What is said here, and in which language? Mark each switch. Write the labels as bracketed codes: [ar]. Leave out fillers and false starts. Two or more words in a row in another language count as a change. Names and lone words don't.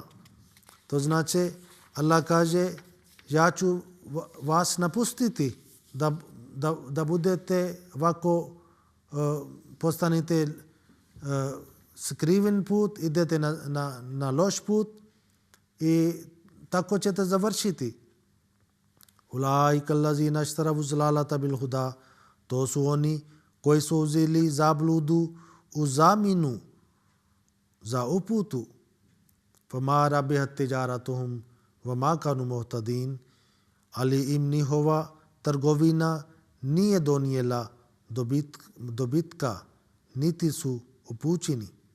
[bs] To znači Allah kaže ja ću vas napustiti da budete ovako postanete skriven put, idete na loš put i tako ćete završiti. [ar] أولئك الذين اشتروا الضلالة بالهدى. [bs] To su oni koji su uzeli zabludu u zamjenu za uputu. [ar] فما ربحت تجارتهم وما كانوا مهتدين. [bs] Ali im njihova trgovina nije donijela dobitka, niti su upućeni.